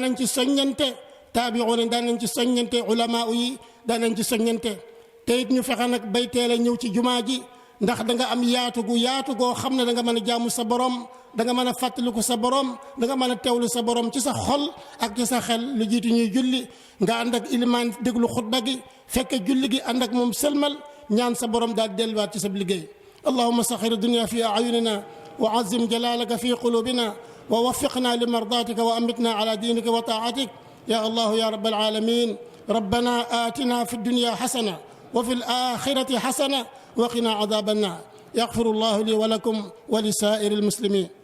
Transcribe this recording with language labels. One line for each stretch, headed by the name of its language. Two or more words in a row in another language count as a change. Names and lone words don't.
Wolof: nañ ci soññante taabi'uuna daan nañ ci soññante ulamaa yi daan nañ ci soññante te it ñu fexe nag bay teel a ñëw ci jumaa ji ndax da nga am yaatu goo xam ne da nga mën a jaamu sa borom da nga mën a fàttaliku sa borom da nga mën a teewlu sa borom ci sa xol ak ci sa xel lu jiitu ñuy julli nga ànd ak ilimaan déglu xutba gi fekk julli gi ànd ak moom sëlmal ñaan sa borom daal delluwaat ci sa liggéey.
Arabic: اللهم صغر الدنيا في أعيننا وعظم جلالك في قلوبنا ووفقنا لمرضاتك وأمتنا على دينك وطاعتك يا الله يا رب العالمين ربنا آتنا في الدنيا حسنة وفي الآخرة حسنة وقنا عذاب النار يغفر الله لي ولكم ولسائر المسلمين